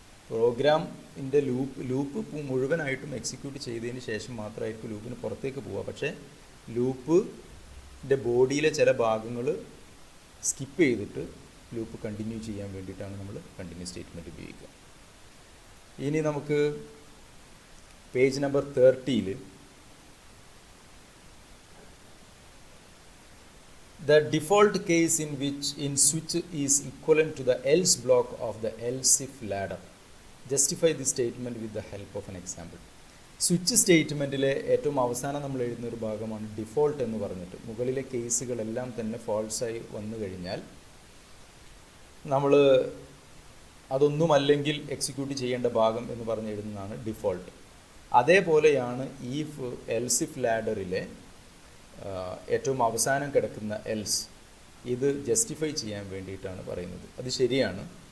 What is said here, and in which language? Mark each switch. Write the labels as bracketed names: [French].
[Malayalam] പ്രോഗ്രാമിൻ്റെ ലൂപ്പ് മുഴുവനായിട്ടും എക്സിക്യൂട്ട് ചെയ്തതിന് ശേഷം മാത്രമായിരിക്കും ലൂപ്പിന് പുറത്തേക്ക് പോവുക. പക്ഷേ ലൂപ്പിൻ്റെ ബോഡിയിലെ ചില ഭാഗങ്ങൾ സ്കിപ്പ് ചെയ്തിട്ട് ലൂപ്പ് കണ്ടിന്യൂ ചെയ്യാൻ വേണ്ടിയിട്ടാണ് നമ്മൾ കണ്ടിന്യൂ സ്റ്റേറ്റ്മെൻറ്റ് ഉപയോഗിക്കുക. ഇനി നമുക്ക് page number 30-ൽ [English] the default case in which in switch is equivalent to the else block of the else if ladder. Justify this statement with the help of an example. [Malayalam] Switch സ്റ്റേറ്റ്മെൻറ്റിലെ ഏറ്റവും അവസാനം നമ്മൾ എഴുതുന്ന ഒരു ഭാഗമാണ് default എന്ന് പറഞ്ഞിട്ട്. മുകളിലെ കേസുകളെല്ലാം തന്നെ ഫോൾസായി വന്നു കഴിഞ്ഞാൽ നമ്മൾ അതൊന്നുമല്ലെങ്കിൽ എക്സിക്യൂട്ട് ചെയ്യേണ്ട ഭാഗം എന്ന് പറഞ്ഞ് എഴുതുന്നതാണ് ഡിഫോൾട്ട്. അതേപോലെയാണ് ഈഫ് എൽസ് ഇഫ് ലാഡറിലെ ഏറ്റവും അവസാനം കിടക്കുന്ന എൽസ്, ഇത് ജസ്റ്റിഫൈ ചെയ്യാൻ വേണ്ടിയിട്ടാണ് പറയുന്നത്. അത് ശരിയാണ്.